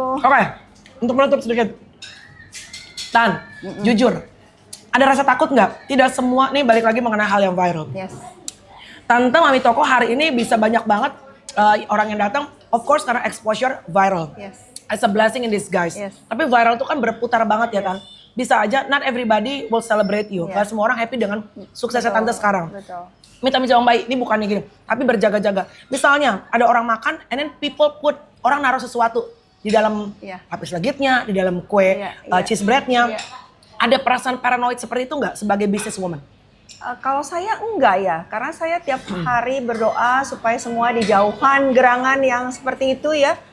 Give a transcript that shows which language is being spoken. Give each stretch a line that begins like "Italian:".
Indonesian: Oke, untuk menutup sedikit. Tan, jujur, ada rasa takut nggak? Tidak semua, nih balik lagi mengenai hal yang viral.
English: Yes. Tante Mami Toko hari ini bisa banyak banget orang yang datang, of course karena exposure viral. Yes. It's a blessing in disguise. Yes.
Indonesian: Tapi viral tuh kan berputar banget ya Tan. Bisa aja,
English: not everybody will celebrate you. Yeah.
Indonesian: Gak semua orang happy dengan suksesnya Betul, Tante sekarang. Betul. Minta sama baik, ini bukannya gini. Tapi berjaga-jaga. Misalnya ada orang makan,
English: and then people put,
Indonesian: orang naruh sesuatu di dalam Iya. lapis legitnya, di dalam kue Iya. cheese breadnya. Iya. Ada perasaan paranoid seperti itu nggak sebagai businesswoman? Kalau saya enggak ya, karena saya tiap hari berdoa supaya semua dijauhkan gerangan yang seperti itu ya.